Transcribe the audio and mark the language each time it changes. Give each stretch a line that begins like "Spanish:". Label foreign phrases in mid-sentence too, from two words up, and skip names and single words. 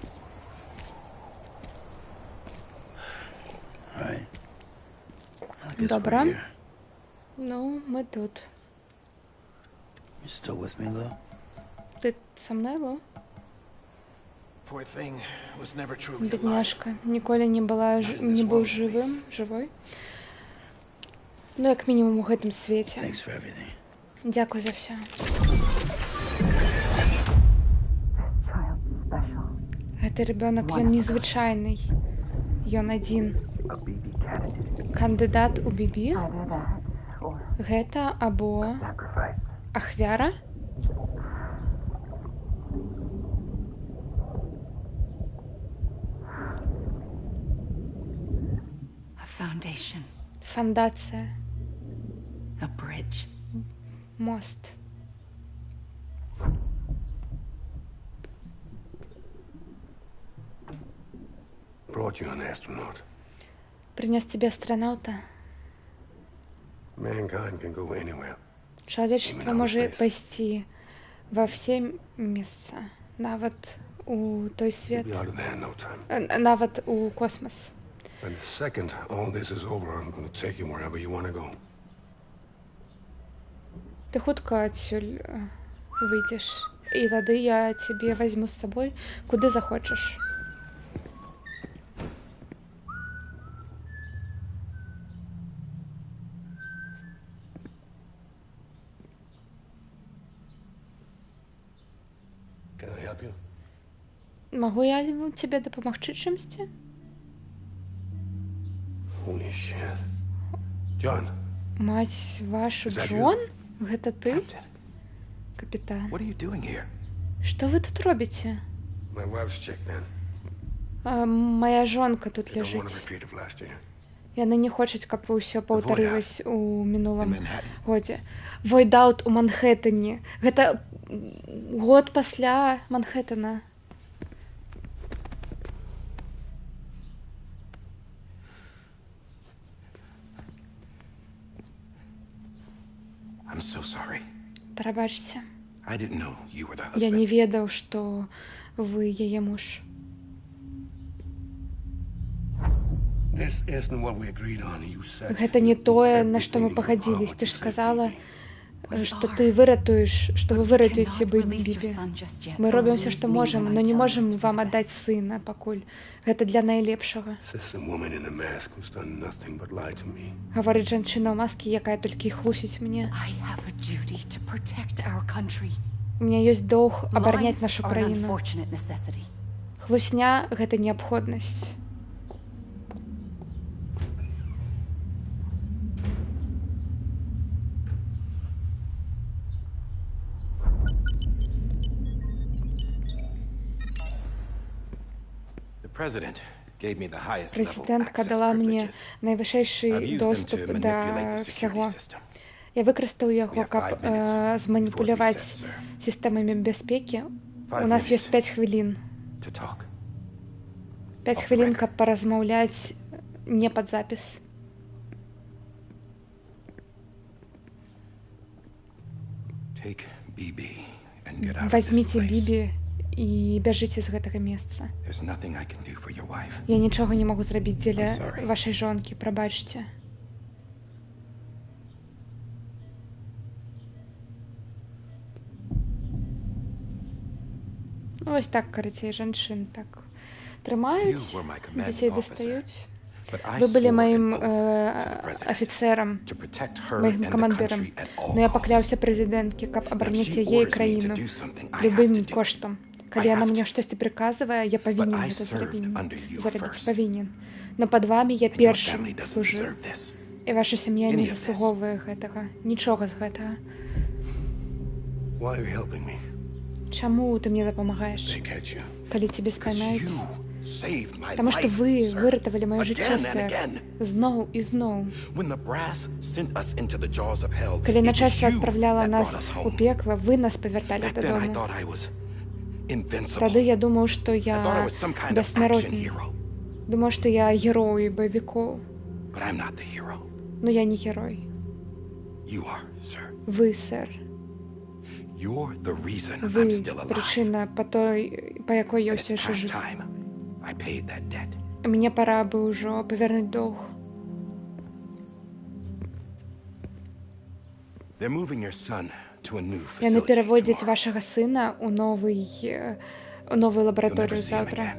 English: Right. I guess
Russian: Добро.
English: we're here.
Belarusian: Ну, мы тут.
English: You still with me, Lou?
Russian: Ты со мной, Лу?
English: Poor thing was never truly alive.
Belarusian: Бедняжка. Ніколі не быў жывой. Ну, як мінімум у гэтым свеце.
English: Thanks for everything.
Belarusian: Дзякуй за все. Гэты ребёнок, ён незвычайны. Ён адзін. Кандыдат у бібі? Гэта або ахвяра?
English: A foundation.
Belarusian: Фандацыя.
English: A bridge.
Belarusian: Мост.
English: Brought you an astronaut.
Russian: Принес тебе астронаўта.
English: Mankind can go anywhere.
Belarusian: Чалавечество можа пайсці ва ўсе месца, нават у той свет,
English: You'll be out of there in no time.
Belarusian: нават у космас.
English: And the second all this is over, I'm going to take you wherever you want to go.
Belarusian: Ты хутка адсюль выйдзеш, і тады я цябе вазьму з сабой, куды захочаш.
English: Can I help you?
Belarusian: Магу я цябе дапамагчы чымсьці?
English: Holy shit. John,
Russian: Мать вашу,
English: Is that you?
Belarusian: Джон? Гэта ты?
English: Captain,
Belarusian: Капітан.
English: what are you doing here?
Belarusian: Што вы тут робіце?
English: my wife's checked in.
Belarusian: Моя жонка тут
English: They don't want
Belarusian: ляжыць.
English: a repeat of last year.
Belarusian: Яны не хочуць, каб вы ўсё паўтарылась у
English: In
Belarusian: мінулым
English: Manhattan.
Belarusian: годзе. Войдаут у Манхэттане. Гэта год пасля Манхэттана.
English: I'm so sorry.
Belarusian: Прабачце.
English: I didn't know you were the
Belarusian: Я не
English: husband.
Belarusian: ведаў, што вы яе муж.
English: This isn't what we agreed on. You said.
Belarusian: Гэта не тое, на што
English: everything
Belarusian: мы
English: in your
Belarusian: пагадзілись.
English: power
Belarusian: Ты
English: to
Belarusian: ж
English: save
Belarusian: сказала,
English: Bibi.
Belarusian: што ты выратуеш, што вы выратуеце
English: Cannot release
Belarusian: Бібі.
English: your son just yet,
Belarusian: Мы
English: or
Belarusian: робім ўсё,
English: leave
Belarusian: што
English: me
Belarusian: можам,
English: when
Belarusian: но
English: I
Belarusian: не
English: tell you
Belarusian: можам
English: it's for
Belarusian: вам
English: the
Belarusian: аддаць
English: best.
Belarusian: сына пакуль. Гэта для найлепшага.
English: Says the woman in the mask who's done nothing but lie to me.
Belarusian: Гаворыць жанчына ў маскі, якая толькі і хлусіць мне.
English: I have a duty to protect our country.
Russian: У меня
Belarusian: ёсць доўг абараняць
English: Lies
Belarusian: нашу
English: are an
Belarusian: краіну.
English: unfortunate necessity.
Belarusian: Хлусня гэта неабходнасць.
English: The president gave me the highest level
Belarusian: Прэзідэнтка
English: access
Belarusian: дала мне
English: privileges.
Belarusian: найвышэйшы
English: I've used them
Belarusian: доступ
English: to
Belarusian: да
English: manipulate the
Belarusian: ўсяго.
English: security system.
Belarusian: Я выкарыстаў
English: We
Belarusian: яго,
English: have
Belarusian: каб
English: 5 minutes
Belarusian: зманіпуляваць
English: before we set, sir.
Belarusian: сістэмамі бяспекі.
English: 5
Belarusian: У нас
English: minutes
Belarusian: ёсць 5 хвілін.
English: to talk.
Belarusian: 5
English: Off the
Belarusian: хвілін,
English: record.
Belarusian: каб паразмаўляць не пад запіс.
English: Take BB and get out of this
Belarusian: Вазьміце
English: place.
Belarusian: Бібі і бяжыце з гэтага месца.
English: There's nothing I can do for your wife.
Belarusian: Я нічога не магу зрабіць дзеля
English: I'm sorry.
Belarusian: вашай жонкі, прабачце. Ну, ось так, карацей, жанчын так трымаюць,
English: You were my commanding
Belarusian: дзяцей
English: officer.
Belarusian: дастаюць.
English: But I
Belarusian: Вы былі
English: swore
Belarusian: маім
English: an oath to the president
Belarusian: афіцэрам,
English: to protect her
Belarusian: маім
English: and the
Belarusian: камандырам.
English: country at all
Belarusian: Но я
English: costs.
Belarusian: пакляўся прэзідэнтке, каб
English: If
Belarusian: абараніць
English: she
Belarusian: яе і
English: orders me to
Belarusian: краіну
English: do something, I have
Belarusian: любым
English: to do it.
Belarusian: коштам.
English: I
Belarusian: Калі яна
English: have
Belarusian: мне
English: to.
Belarusian: штосьці прыказвае, я павінен
English: I
Belarusian: гэта
English: served under you
Belarusian: зрабіць.
English: first.
Belarusian: Павінен. Но пад вамі я
English: And your
Belarusian: першым
English: family doesn't
Belarusian: служыў.
English: deserve this.
Belarusian: І ваша сям'я
English: Any
Belarusian: не
English: of this.
Belarusian: заслуговуе гэтага. Нічога з гэтага.
English: Why are you helping me?
Belarusian: Чаму ты мне дапамагаеш,
English: They catch you.
Belarusian: калі цябе
English: 'Cause
Belarusian: спаймаюць?
English: you saved my
Belarusian: Таму што
English: life,
Belarusian: вы
English: sir.
Belarusian: выратавалі маё жыццё,
English: Again and
Belarusian: сэр.
English: again.
Belarusian: Зноў і зноў.
English: When the brass sent us into the jaws of hell,
Belarusian: Калі
English: it was
Belarusian: начальства
English: you
Belarusian: адпраўляла
English: that
Belarusian: нас
English: brought us
Belarusian: у
English: home.
Belarusian: пекла, вы нас павярталі
English: Back then I
Belarusian: дадому.
English: thought I was invincible.
Belarusian: Тады я думаў, што
English: I thought I
Belarusian: я
English: was some kind of action
Belarusian: бессмяротны.
English: hero.
Belarusian: Думаў, што я герой баевікоў.
English: But I'm not the hero.
Belarusian: Но я не герой.
English: You are, sir.
Belarusian: Вы, сэр.
English: You're the reason
Belarusian: Вы
English: I'm still alive.
Belarusian: прычына, па якой я
English: And
Belarusian: ўсё
English: it's
Belarusian: яшчэ
English: past
Belarusian: жыву.
English: time. I paid that debt.
Belarusian: Мне
Russian: пора бы
Belarusian: ўжо павярнуць доўг.
English: They're moving your son to a new
Belarusian: Яны
English: facility
Belarusian: пераводзяць
English: tomorrow.
Belarusian: вашага сына ў новую лабараторыю
English: see him
Belarusian: заўтра.